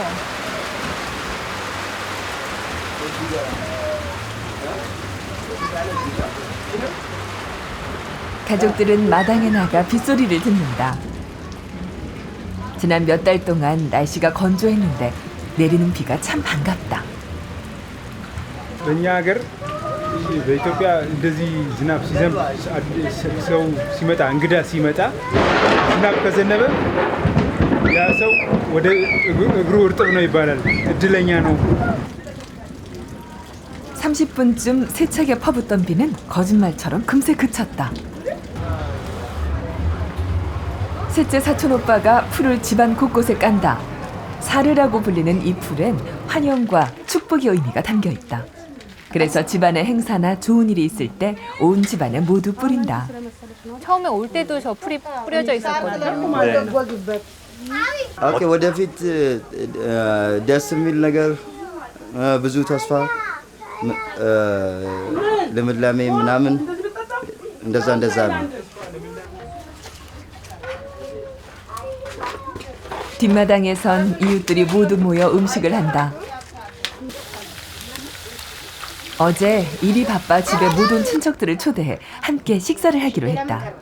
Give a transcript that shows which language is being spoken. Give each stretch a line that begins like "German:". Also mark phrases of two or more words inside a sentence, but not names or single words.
Korean: 가족들은 마당에 나가 빗소리를 듣는다. 지난 몇 달 동안 날씨가 건조했는데 내리는 비가 참 반갑다.
Amharic: በእኛ ሀገር በኢትዮጵያ እንደዚህ ዝናብ ሲዘንብ ሰው ሲመጣ እንግዳ ሲመጣ ዝናብ ከዘነበ ያ ሰው ወደ እግሩ እርጥብ ነው ይባላል። እድለኛ ነው።
Korean: 30분쯤 세차게 퍼붓던 비는 거짓말처럼 금세 그쳤다. 셋째 사촌 오빠가 풀을 집안 곳곳에 깐다. 사르라고 불리는 이 풀엔 환영과 축복의 의미가 담겨 있다. 그래서 집안에 행사나 좋은 일이 있을 때 온 집안에 모두 뿌린다. 처음에 올 때도 저 풀이 뿌려져 있었거든요.
Amharic: ኦኬ ወደፊት ደስ የሚል ነገር ብዙ ተስፋ ልምላሜ ምናምን እንደዛ ነው።
Korean: 뒷마당에선 이웃들이 모두 모여 음식을 한다. 어제 일이 바빠 집에 못 온 친척들을 초대해 함께 식사를 하기로 했다.